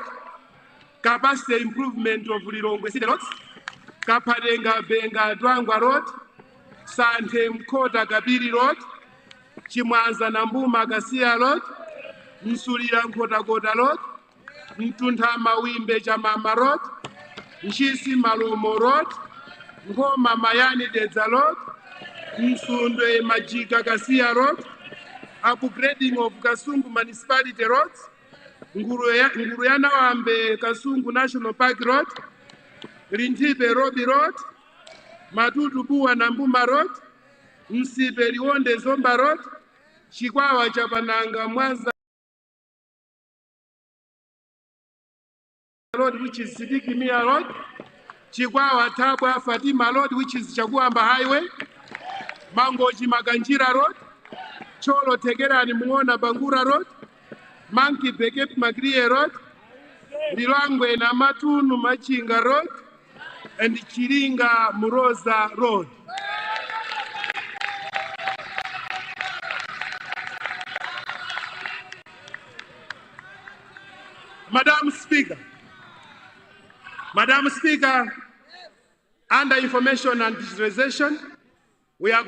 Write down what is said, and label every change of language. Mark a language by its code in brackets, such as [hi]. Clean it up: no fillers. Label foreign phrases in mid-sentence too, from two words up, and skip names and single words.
[en] Capacity Improvement of Lilongwe City Roads, Kapadenga Benga Dwangwa Road, Sante Mkota Gabiri Road, Chimwanza Nambuma Gasia Road, Nsulira Nkota Road, Mtuntama Wimbe Jamama Road, Nshisi Malumo Road, Ngoma Mayani Deza Road, Nsundwe Majiga Gasia Road, upgrading of Kasungu Municipality Roads, Nguruyana Wambe Kasungu National Park Road, Rintibe Robi Road, Matutu Bua Nambuma Road, Msibe Liwonde Zomba Road, Chikwawa Chapananga Mwanza Road, which is Sidiki Mia Road, Chikwawa Tabwa Fatima Road, which is Chaguamba Highway, Mangoji Maganjira Road, Cholo Tegera ni Muona Bangura Road, Manki Bekep Magrie Road, Lilangwe na Matunu Machinga Road, and Chiringa Muroza Road. Madam Speaker, under information and digitalization, we are